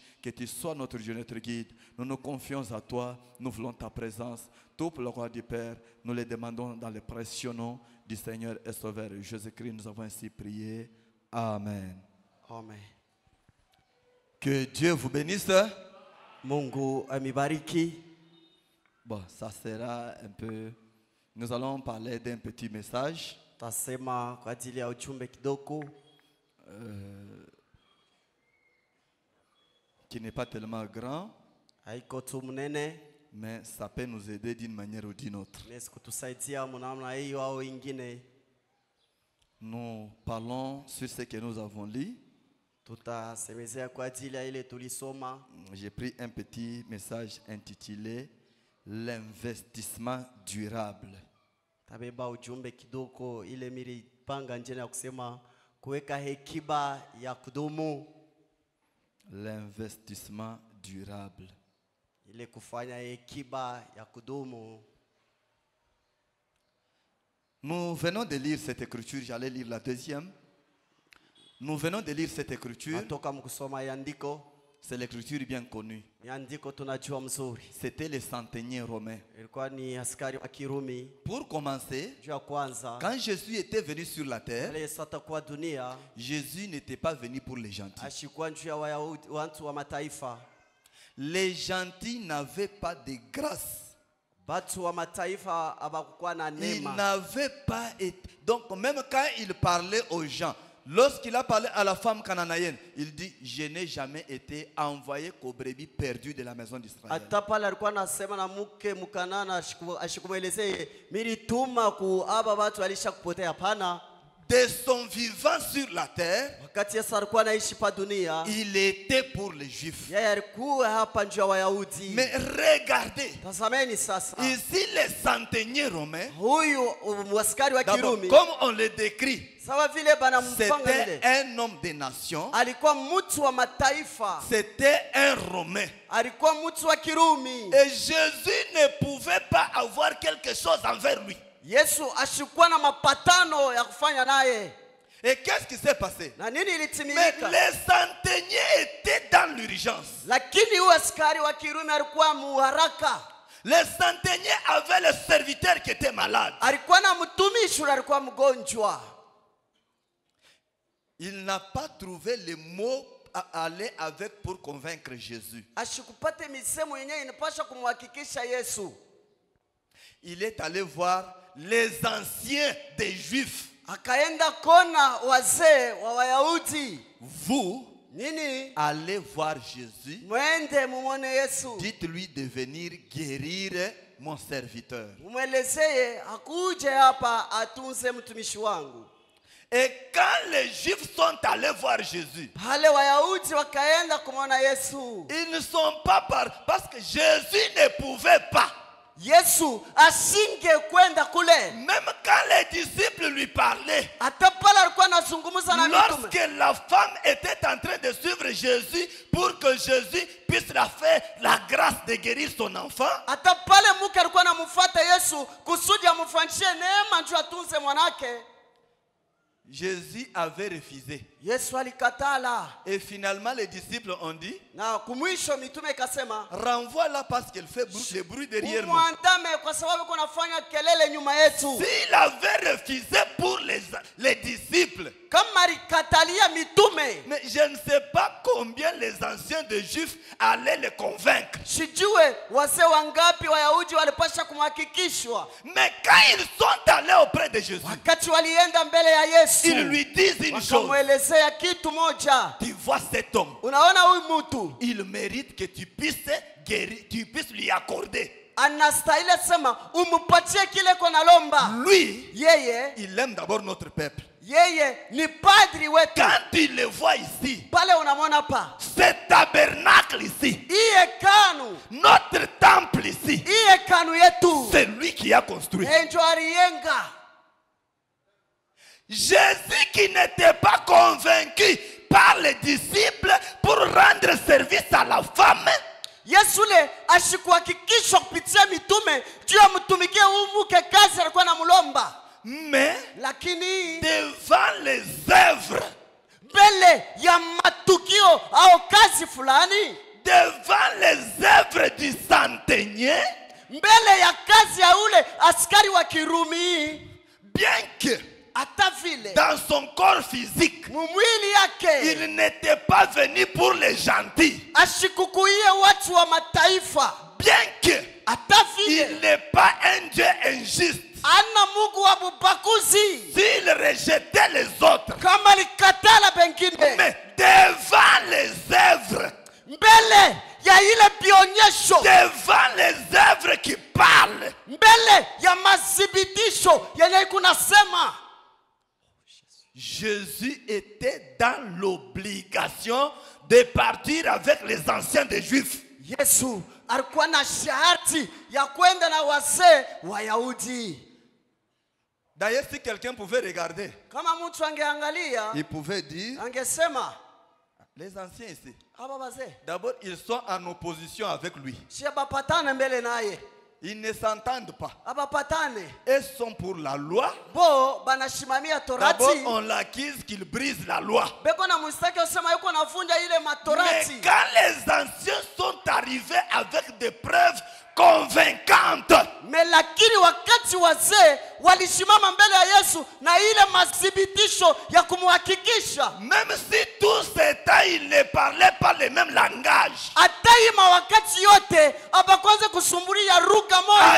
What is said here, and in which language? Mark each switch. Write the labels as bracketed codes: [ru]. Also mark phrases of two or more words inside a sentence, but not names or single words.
[fr] Que tu sois notre Dieu, notre guide. Nous nous confions à toi. Nous voulons ta présence. Tout pour le roi du Père, nous le demandons dans le précieux nom du Seigneur et Sauveur Jésus-Christ. Nous avons ainsi prié. Amen. Amen. Que Dieu vous bénisse. [sw] Mungu amibariki. [fr] Bon, ça sera un peu... Nous allons parler d'un petit message [sw] Tasema kwa ajili ya ujumbe kidogo [fr] qui n'est pas tellement grand, [sw] haiko tu mnene, [fr] mais ça peut nous aider d'une manière ou d'une autre. [sw] inaweza kutusaidia namna hiyo au ingine. [fr] Nous parlons sur ce que nous avons lu. [sw] Tutasemezea kwa ajili ya ile tulisoma. [fr] J'ai pris un petit message intitulé l'investissement durable. [sw] Tabeba ujumbe kidogo ile milipanga njia ya kusema kuweka hekima ya kudumu. [fr] L'investissement durable. [sw] Ile kufanya hekima ya kudumu. [fr] Nous venons de lire cette écriture, j'allais lire la deuxième. Nous venons de lire cette écriture. [sw] Natoka mkusoma yandiko. [fr] C'est l'écriture bien connue. [sw] Andiko tunajua mzuri. [fr] C'était les centeniers romains. [sw] Ilikuwa ni askari wa Kirumi. [fr] Pour commencer, [sw] Juu ya kwanza, [fr] quand Jésus était venu sur la terre, [sw] Yesu atakuwa dunia, [fr] Jésus n'était pas venu pour les gentils. [sw] ashikuwa juu ya Wayahudi, watu wa mataifa. [fr] Les gentils n'avaient pas de grâce. [sw] Watu wa mataifa hawakuwa na [fr] Il [sw] neema. [fr] n'avait pas été. Donc, même quand il parlait aux gens, lorsqu'il a parlé à la femme cananéenne, il dit: je n'ai jamais été envoyé qu'aux brebis perdues de la maison d'Israël. [sw] Hata pale alikuwa anasema na mke Mkanana, ashikumuelezee milituma ku aba watu walisha kupotea. Hapana. [fr] De son vivant sur la terre, [sw] Wakati Yesu alikuwa anaishi pa dunia, [fr] il était pour les Juifs. [sw] yeye alikuwa hapa juu ya Wayahudi. [fr] Mais regardez, [sw] Tazameni sasa, [fr] ici les centeniers romains, [sw] huyu askari wa [fr] d'abord, [sw] Kirumi, [fr] comme on le décrit, [sw] sawa vile bana mpanga [fr] c'était [sw] vile, [fr] un homme des nations, [sw] alikuwa mtu wa mataifa, [fr] c'était un Romain. [sw] alikuwa mtu wa Kirumi. [fr] Et Jésus ne pouvait pas avoir quelque chose envers lui. [sw] Yesu ashikuwa na mapatano ya kufanya naye. [fr] Et qu'est-ce qui s'est passé? [sw] Na nini [fr] Mais [sw] ilitimilika? [fr] les centeniers étaient dans l'urgence. [sw] Lakini huyu askari wa Kirumi alikuwa muharaka. [fr] Les centeniers avaient le serviteur qui était malade. [sw] Alikuwa na mtumishi alikuwa mgonjwa. [fr] Il n'a pas trouvé les mots à aller avec pour convaincre Jésus. [sw] Ashikupate misemo yenyewe inapaswa kumhakikisha Yesu. [fr] Il est allé voir les anciens des Juifs. [sw] Akaenda kona wazee wa Wayahudi. [fr] Vous [sw] Nini? [fr] allez voir Jésus. [sw] Mwende mumone Yesu. [fr] Dites-lui de venir guérir mon serviteur. [sw] Mwelezeye akuje hapa atunze mtumishi wangu. [fr] Et quand les Juifs sont allés voir Jésus, [sw] Pale Wayahudi wakaenda kumwona Yesu. [fr] ils ne sont pas parce que Jésus ne pouvait pas. [sw] Yesu asinge kwenda kule. [fr] Même quand les disciples lui parlaient, [sw] Hata pale alikuwa anazungumza na mitume. [fr] lorsque la femme était en train de suivre Jésus pour que Jésus puisse la faire la grâce de guérir son enfant, [sw] Hata pale mke alikuwa anamfuata Yesu kusudi amfanyishie neema njoo atunze mwanake. [fr] Jésus avait refusé. [sw] Yesu alikatala. [fr] Et finalement, les disciples ont dit: [sw] Na kumwisho mitume ikasema, [fr] renvoie-la parce qu'elle fait le bruit derrière nous. [sw] umwandame kwa sababu kuna fanya kelele nyuma yetu. [fr] S'il avait refusé pour les disciples, [sw] Kama alikatalia mitume, [fr] mais je ne sais pas combien les anciens de Juifs allaient le convaincre. [sw] sijue wazee wangapi Wayahudi walipasha kumhakikishwa. [fr] Mais quand ils sont allés auprès de Jésus, [sw] Wakati walienda mbele ya Yesu, [fr] ils lui disent une chose: [sw] wakamwelezea kitu moja. [fr] tu vois cet homme, [sw] Unaona huyu mtu [fr] il mérite que tu puisses guérir, tu puisses lui accorder. [sw] anastahili sema umpatie kile kwa nalomba. [fr] Lui, [sw] Yeye [fr] il aime d'abord notre peuple. [sw] yeye ni padri wetu. [fr] Quand tu le vois ici, [sw] Pale unamwona pa [fr] ce tabernacle ici, [sw] hii hekalu, [fr] notre temple ici, [sw] hii hekalu yetu, [fr] c'est lui qui a construit. [sw] ndio aliyenga. [fr] Jésus qui n'était pas convaincu par les disciples pour rendre service à la femme, [sw] Yesu le ashikuhakikishwa kupitia mitume juu ya mtumikie huyu mke kazi alikuwa anamlomba. [fr] mais [sw] Lakini [fr] devant les œuvres, [sw] mbele ya matukio au kazi fulani, [fr] devant les œuvres du centenier, [sw] mbele ya kazi ya ule askari wa Kirumi, [fr] bien que [sw] hata vile [fr] dans son corps physique, [sw] mwili yake [fr] il n'était pas venu pour les gentils, [sw] ashikukuie watu wa mataifa, [fr] bien que [sw] hata [fr] il [sw] vile [fr] n'est pas un Dieu injuste, [sw] ana Mungu wa bubaguzi, [fr] s'il rejetait les autres, [sw] kama likatala bengine, [fr] mais devant les œuvres, [sw] mbele ya ile bionyesho, [fr] devant les œuvres qui parlent, [sw] mbele ya mazibitisho yenye kunasema, [fr] Jésus était dans l'obligation de partir avec les anciens des Juifs. [sw] Yesu alikuwa na sharti ya kwenda na wazee wa Yahudi. [fr] D'ailleurs, si quelqu'un pouvait regarder, [sw] Kama mtu angeangalia, [fr] il pouvait dire: [sw] angesema [fr] les anciens ici, [sw] aba wazee [fr] d'abord, ils sont en opposition avec lui. [sw] shia bapatane mbele naye. [fr] Ils ne s'entendent pas. [sw] abapatane. [fr] Ils sont pour la loi. [sw] Bo banashimamia [fr] D'abord, [sw] torati. [fr] on l'accuse qu'il brise la loi. [sw] Beko na mustaki osema yuko navunja ile [fr] Mais [sw] matorati. [fr] quand les anciens sont arrivés avec des preuves convaincantes, [sw] Lakini wakati wazee walisimama mbele ya Yesu na ile mathibitisho ya kumhakikisha, [fr] même si tout ce temps ils ne parlaient pas le même langage, [sw] ataima wakati yote abakwanza kusumbulia lugha [fr] à [sw] moja.